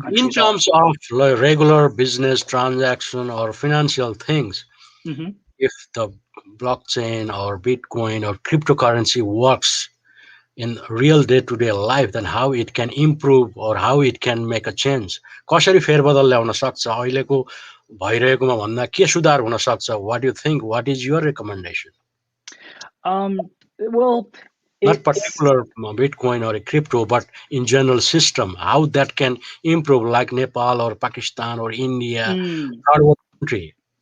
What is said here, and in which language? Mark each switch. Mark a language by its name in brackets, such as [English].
[English] countries are. terms of regular business transaction or financial things, Mm-hmm. if the blockchain or Bitcoin or cryptocurrency works in real day-to-day life, then how it can improve or how it can make a change? [Nepali] कसरी फेरबदल ल्याउन सक्छ? अहिलेको भइरहेकोमा भन्दा के सुधार हुन सक्छ? [English] What do you think? What is your recommendation? Well, Not it's particular Bitcoin or a crypto, but in general system, how that can improve, like Nepal or Pakistan or India, third world country.